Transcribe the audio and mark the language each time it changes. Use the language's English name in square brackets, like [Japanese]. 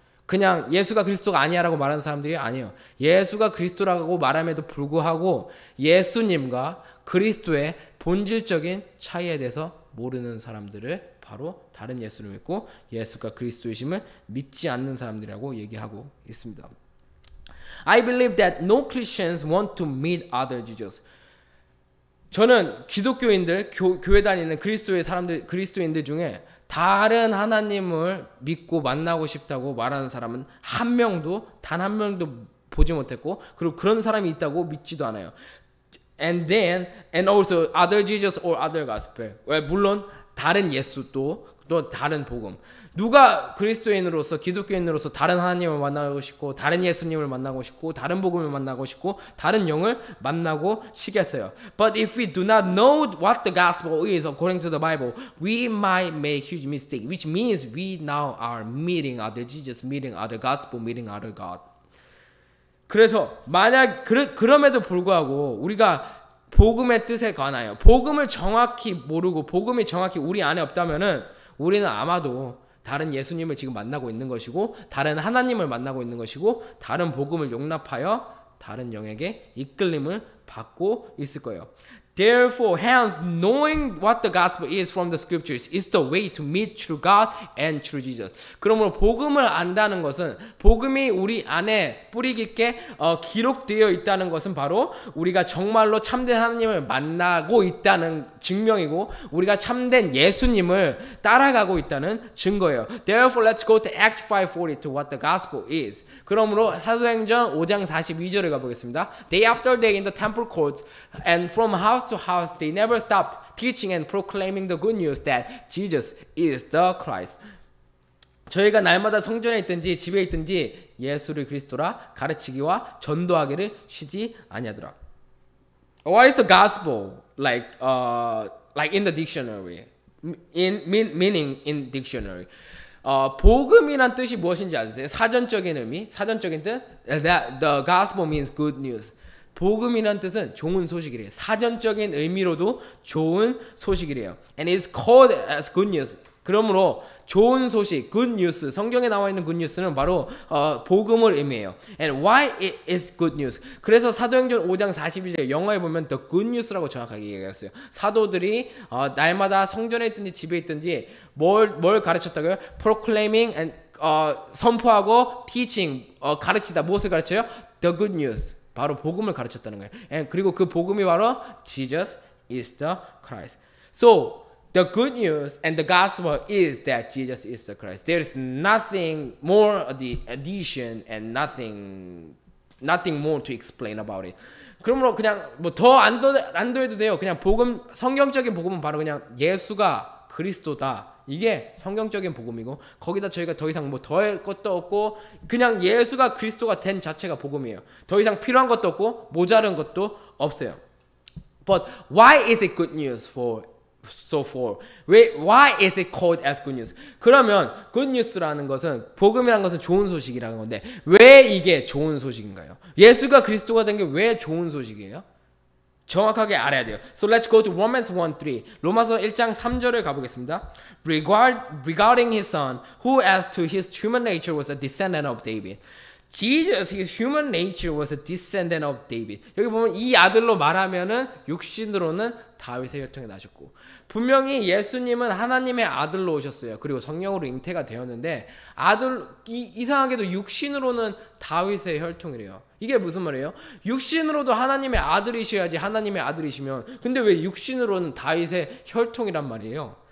[Korean] 그냥 예수가 그리스도가 아니야라고 말하는 사람들이 아니에요. 예수가 그리스도라고 말함에도 불구하고 예수님과 그리스도의 본질적인 차이에 대해서 모르는 사람들을 바로 다른 예수를 믿고 예수가 그리스도이심을 믿지 않는 사람들이라고 얘기하고 있습니다. [English] I believe that no Christians want to meet other Jesus. [Korean] 저는 기독교인들, 교회 다니는 그리스도인들 중에 다른 하나님을 믿고 만나고 싶다고 말하는 사람은 단 한 명도 보지 못했고 그리고 그런 사람이 있다고 믿지도 않아요. [English] And also other Jesus or other gospel. [Korean] 물론 다른 예수 또 다른 복음. 누가 그리스도인으로서 기독교인으로서 다른 하나님을 만나고 싶고 다른 예수님을 만나고 싶고 다른 복음을 만나고 싶고 다른 영을 만나고 싶겠어요. [English] But if we do not know what the gospel is according to the Bible, we might make huge mistake, which means we now are meeting other Jesus, meeting other gospel, meeting other God. [Korean] 그래서 만약 그럼에도 불구하고 우리가 복음의 뜻에 관하여 복음을 정확히 모르고 복음이 정확히 우리 안에 없다면은 우리는 아마도 다른 예수님을 지금 만나고 있는 것이고 다른 하나님을 만나고 있는 것이고 다른 복음을 용납하여 다른 영에게 이끌림을 받고 있을 거예요. [English] Therefore, hence, knowing what the gospel is from the scriptures is the way to meet true God and true Jesus. [Korean] 그러므로 복음을 안다는 것은 복음이 우리 안에 뿌리 깊게 기록되어 있다는 것은 바로 우리가 정말로 참된 하나님을 만나고 있다는 증명이고 우리가 참된 예수님을 따라가고 있다는 증거예요. [English] Therefore, let's go to Act 5:40 to what the gospel is. [Korean] 그러므로 사도행전 5장 42절을 가보겠습니다. [English] Day after day in the temple courts and from house to house they never stopped teaching and proclaiming the good news that Jesus is the Christ. [Korean] 저희가 날마다 성전에 있든지 집에 있든지 예수를 그리스도라 가르치기와 전도하기를 쉬지 아니하더라. [English] What is the gospel like in the dictionary? Meaning in dictionary. [Korean] 복음이란 뜻이 무엇인지 아세요? 사전적인 의미, 사전적인 뜻. [English] The gospel means good news. [Korean] 복음이란 뜻은 좋은 소식이래요. 사전적인 의미로도 좋은 소식이래요. [English] And it's called as good news. [Korean] 그러므로 좋은 소식, [English] good news, [Korean] 성경에 나와 있는 good news는 바로 복음을 의미해요. [English] And why it is good news? [Korean] 그래서 사도행전 5장 41절 영어에 보면 [English] the good news [Korean] 라고 정확하게 얘기했어요. 사도들이 날마다 성전에 있든지 집에 있든지 뭘 가르쳤다고요? [English] proclaiming and [Korean] 선포하고 [English] teaching [Korean] 가르치다. 무엇을 가르쳐요? [English] the good news. [Korean] 바로 복음을 가르쳤다는 거예요. 그리고 그 복음이 바로 [English] Jesus is the Christ. So the good news and the gospel is that Jesus is the Christ. There is nothing more the addition and nothing more to explain about it. [Korean] 그러므로 그냥 뭐 더 안 더해도 돼요. 그냥 복음 성경적인 복음은 바로 그냥 예수가 그리스도다. 이게 성경적인 복음이고 거기다 저희가 더 이상 뭐 더할 것도 없고 그냥 예수가 그리스도가 된 자체가 복음이에요. 더 이상 필요한 것도 없고 모자른 것도 없어요. But why is it good news for why is it called as good news? 그러면 good news라는 것은 복음이라는 것은 좋은 소식이라는 건데 왜 이게 좋은 소식인가요? 예수가 그리스도가 된 게 왜 좋은 소식이에요? 정확하게 알아야 돼요. [English] So let's go to Romans 1:3. [Korean] 로마서 1장 3절을 가보겠습니다. [English] Regarding his son, who as to his human nature was a descendant of David. Jesus, his human nature was a descendant of David. [Korean] 여기 보면 이 아들로 말하면은 육신으로는 다윗의 혈통에 나셨고 분명히 예수님은 하나님의 아들로 오셨어요. 그리고 성령으로 잉태가 되었는데 이상하게도 육신으로는 다윗의 혈통이래요. 이게 무슨 말이에요? 육신으로도 하나님의 아들이셔야지 하나님의 아들이시면 근데 왜 육신으로는 다윗의 혈통이란 말이에요?